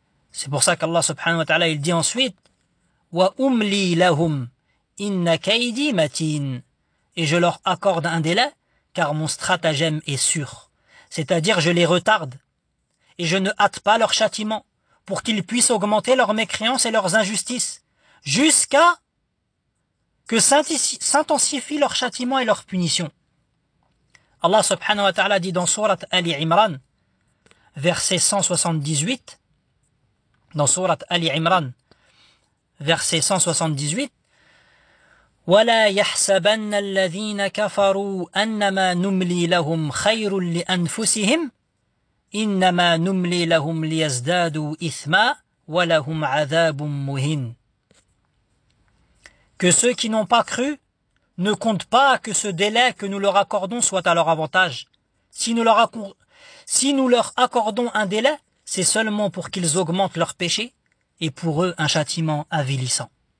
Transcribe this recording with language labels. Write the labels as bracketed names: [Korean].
[French] C'est pour ça qu'Allah subhanahu wa ta'ala il dit ensuite « [Arabic] وَأُمْلِي لَهُمْ إِنَّ كَيْدِي مَتِينَ [French] » et je leur accorde un délai car mon stratagème est sûr. C'est-à-dire je les retarde et je ne hâte pas leur châtiment pour qu'ils puissent augmenter leurs mécréances et leurs injustices jusqu'à que s'intensifie leur châtiment et leur punition. Allah subhanahu wa ta'ala dit dans Surat Ali Imran, verset 178, [Arabic] dans Surat Ali Imran, verset 178, وَلَا يَحْسَبَنَّ الَّذِينَ كَفَرُوا أَنَّمَا نُمْلِي لَهُمْ خَيْرٌ لِأَنفُسِهِمْ إِنَّمَا نُمْلِي لَهُمْ لِيَزْدَادُوا إِثْمًا وَلَهُمْ عَذَابٌ مُهِينٌ. [French] Que ceux qui n'ont pas cru ne comptent pas que ce délai que nous leur accordons soit à leur avantage. Si nous leur accordons un délai, c'est seulement pour qu'ils augmentent leur péché et pour eux un châtiment avilissant.